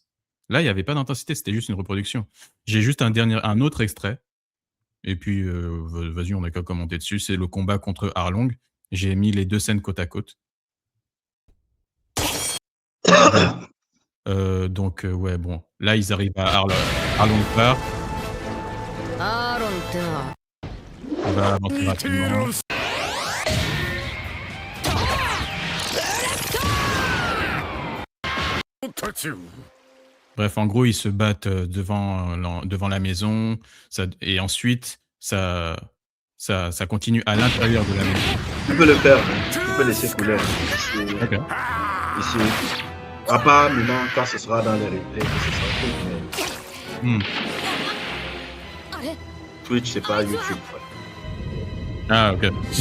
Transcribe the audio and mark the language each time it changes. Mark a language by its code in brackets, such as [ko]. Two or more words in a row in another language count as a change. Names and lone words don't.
[fr] Là, il y avait pas d'intensité, c'était juste une reproduction. J'ai juste un autre extrait et puis, vas-y, on n'a qu'à commenter dessus. C'est le combat contre Arlong. J'ai mis les 2 scènes côte à côte. Donc, ouais, bon, là, ils arrivent à Arlong part. [ja] アーロンってのは [fr] On va avancer rapidement. Bref, en gros, ils se battent devant la maison, et ensuite, ça continue à l'intérieur de la maison. Tu peux le faire, hein. Tu peux laisser couler. Ici, Ok. ici. À part maintenant, quand ce sera dans les replays, que ce sera tout, mais Hmm. Twitch, c'est pas YouTube. Ah, ok.